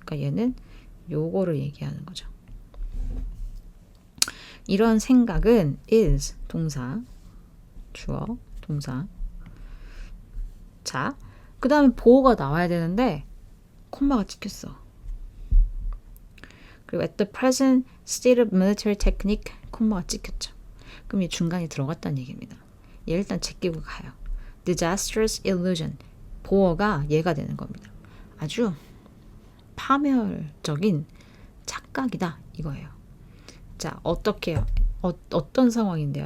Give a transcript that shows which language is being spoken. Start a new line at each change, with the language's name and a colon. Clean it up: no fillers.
Korean: 그러니까 얘는 요거를 얘기하는 거죠. 이런 생각은 is 동사, 주어, 동사. 자, 그 다음에 보어가 나와야 되는데 콤마가 찍혔어. 그리고
English: at the present state of military technique
Korean: 콤마가 찍혔죠. 그럼 이 중간에 들어갔다는 얘기입니다. 얘 일단 제끼고 가요.
English: disastrous illusion.
Korean: 보어가 얘가 되는 겁니다. 아주 파멸적인 착각이다 이거예요. 자, 어떻게요? 어떤 상황인데요?